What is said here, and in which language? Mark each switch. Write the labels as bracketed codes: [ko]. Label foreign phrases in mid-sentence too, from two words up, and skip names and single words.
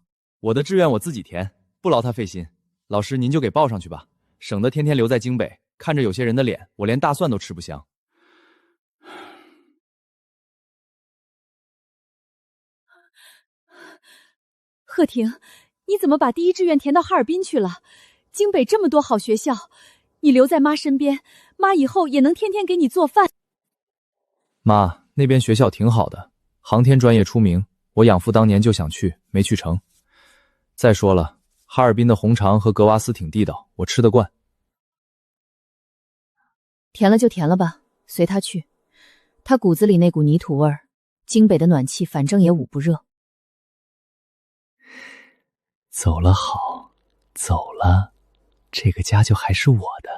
[zh] 我的志願我自己填，不勞他費心。老師您就給報上去吧，省得天天留在京北，看着有些人的臉，我連大蒜都吃不香。賀婷，你怎麼把第一志願填到哈爾濱去了？京北這麼多好學校，你留在媽身邊，媽以後也能天天給你做飯。媽，那邊學校挺好的，航天專業出名，我養父當年就想去，沒去成。再說了，哈爾濱的紅腸和格瓦斯挺地道，我吃得慣。填了就填了吧，隨他去。他骨子裡那股泥土味兒，京北的暖氣反正也捂不熱。走了好，走了，這個家就還是我的。